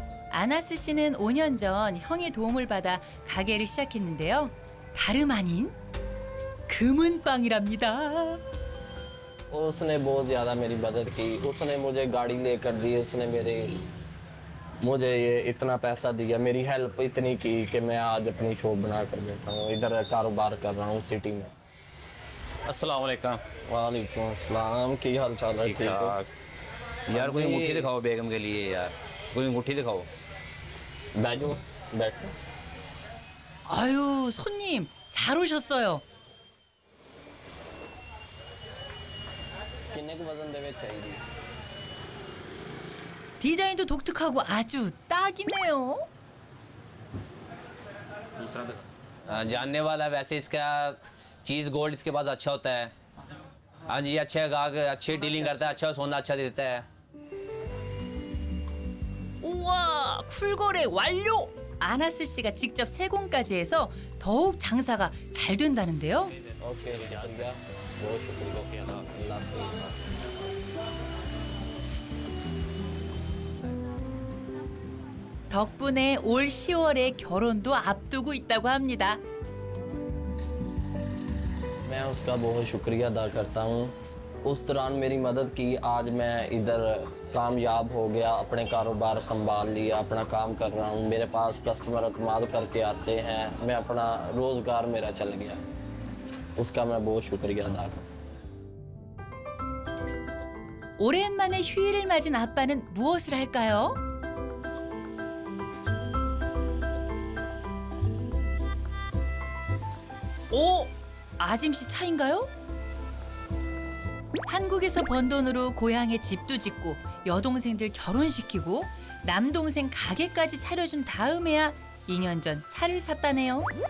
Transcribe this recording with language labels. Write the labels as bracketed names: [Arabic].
[Korean] 아나스 씨는 5년 전 형의 도움을 받아 가게를 시작했는데요. 다름 아닌 금은빵이랍니다. [Hindi] उसने बहुत ज़्यादा मेरी मदद की। उसने मुझे गाड़ी लेकर दी, उसने मुझे ये इतना पैसा दिया, मेरी हेल्प इतनी की कि मैं आज अपनी शॉप बना कर बैठा हूँ, इधर कारोबार कर रहा हूँ सिटी में। अस्सलाम वालेकुम। वालेकुम अस्सलाम, की हाल चाल है? ठीक ठाक। यार कोई अंगूठी दिखाओ बेगम के लिए, यार कोई अंगूठी दिखाओ। बैठो बैठो। [Korean] 아유, 손님 잘 오셨어요. [Hindi] किन्ने को वजन देवे चाहिए? [Korean] 디자인도 독특하고 아주 딱이네요. [Hindi] जानने वाला वैसे इसका चीज़ गोल्ड इसके पास अच्छा होता है। हाँ जी, अच्छे गाहक अच्छी डीलिंग करता है, अच्छा सोना अच्छा देता है। [Korean] 우와, 쿨거래 완료! 아나스 씨가 직접 세공까지 해서 더욱 장사가 잘 된다는데요. [Hindi] ओके शुक्रिया, बहुत शुक्रिया, अल्लाह हाफ़िज़। [Korean] 덕분에 올 10월에 결혼도 앞두고 있다고 합니다. [Hindi] मैं उसका बहुत शुक्रिया अदा करता हूँ। उस दौरान मेरी मदद की, आज मैं इधर कामयाब हो गया, अपने कारोबार संभाल लिया, अपना काम कर रहा हूँ, मेरे पास कस्टमर अतमाद करके आते हैं, मैं अपना रोज़गार मेरा चल गया, उसका मैं बहुत शुक्रिया अदा करता हूँ। [Korean] 오랜만에 휴일을 맞은 아빠는 무엇을 할까요? 오! 아짐 씨 차인가요? 한국에서 번 돈으로 고향에 집도 짓고 여동생들 결혼시키고 남동생 가게까지 차려준 다음에야 2년 전 차를 샀다네요.